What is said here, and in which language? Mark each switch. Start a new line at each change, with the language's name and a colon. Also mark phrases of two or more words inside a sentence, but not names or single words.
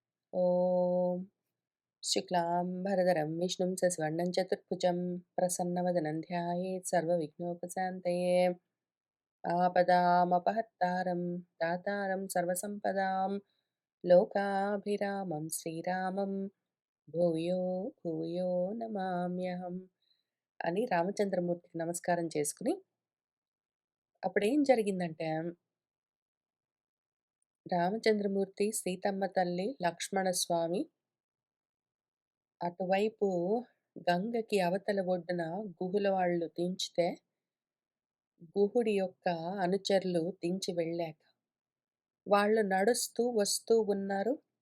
Sanskrit: ॐ शुक्लाम्बरधरं विष्णुं शशिवर्णं चतुर्भुजं प्रसन्नवदनं ध्यायेत् सर्वविघ्नोपशान्तये आपदामपहर्तारं दातारं सर्वसम्पदां लोकाभिरामं श्रीरामं భూయో భూయో నమామ్యహం
Telugu: అని రామచంద్రమూర్తికి నమస్కారం చేసుకుని అప్పుడేం జరిగిందంటే రామచంద్రమూర్తి, సీతమ్మ తల్లి, లక్ష్మణస్వామి అటువైపు గంగకి అవతల ఒడ్డున గుహుల వాళ్ళు దించితే, గుహుడి యొక్క అనుచరులు దించి వెళ్ళాక, వాళ్ళు నడుస్తూ వస్తూ ఉన్నారు.